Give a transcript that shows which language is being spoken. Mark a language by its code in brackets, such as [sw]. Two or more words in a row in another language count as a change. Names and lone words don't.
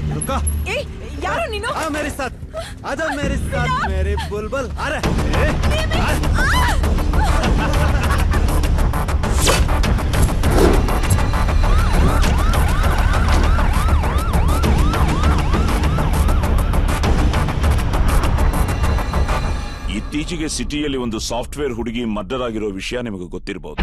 [hi] रुको यारो नीनो आ मेरे साथ आजा मेरे साथ मेरे बुलबुल अरे [kn] ಇತ್ತೀಚೆಗೆ ಸಿಟಿಯಲ್ಲಿ ಒಂದು ಸಾಫ್ಟ್ವೇರ್ ಹುಡುಗಿ ಮರ್ಡರ್ ಆಗಿರೋ ವಿಷಯ ನಿಮಗೆ ಗೊತ್ತಿರಬಹುದು.